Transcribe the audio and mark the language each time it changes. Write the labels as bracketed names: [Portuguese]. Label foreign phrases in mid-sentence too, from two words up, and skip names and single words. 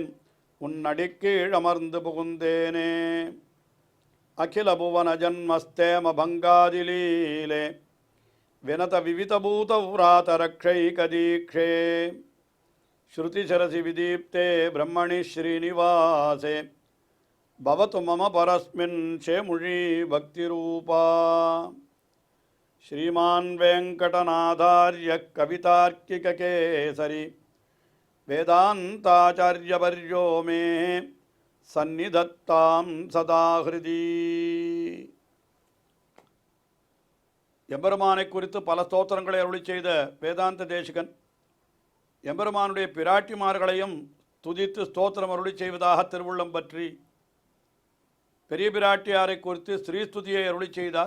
[Tamil] உன்னடிக்கீழ் அமர்ந்து புகுந்தேனே [Sanskrit] अखिल भुवन जन्मस्थेम भङ्गादिलीले विनत विविधभूत व्रात रक्षैकदीक्षे श्रुतिशिरसि विदीप्ते ब्रह्मणि श्रीनिवासे भवतु मम परस्मिन् शेमुषी भक्तिरूपा श्रीमान् वेङ्कटनाथार्य कवितार्किककेसरी वेदान्ताचार्यवर्यो मे सन्निधत्तां सदा हृदि. [Tamil] எம்பெருமானை குறித்து பல ஸ்தோத்திரங்களை அருளி செய்த வேதாந்த தேசிகன் எம்பெருமானுடைய பிராட்டிமார்களையும் துதித்து ஸ்தோத்திரம் அருளி செய்வதாக திருவுள்ளம் பற்றி பெரிய பிராட்டியாரை குறித்து ஸ்ரீஸ்துதியை அருளி செய்தார்.